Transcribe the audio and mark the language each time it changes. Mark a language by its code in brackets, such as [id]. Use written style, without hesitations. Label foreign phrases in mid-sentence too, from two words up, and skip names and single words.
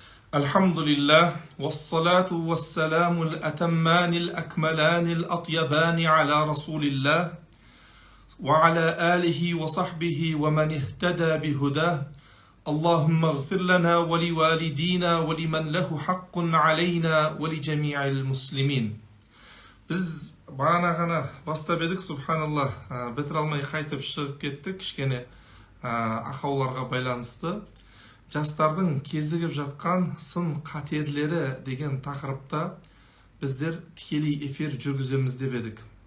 [ar] الحمد لله والصلاة والسلام الأتمان الأكملان الأطيبان على رسول الله وعلى آله وصحبه ومن اهتدى بهداه اللهم اغفر لنا ولوالدينا ولمن له حق علينا ولجميع المسلمين. [kk] Biz bağına ғана бастап едік, субханаллах, бітір алмай қайтып шығып кеттік, кішкене ақауларға байланысты. Жастардың кезігіп жатқан сын қатерлері деген тақырыпта біздер тікелей эфир жүргіземіз деп едік.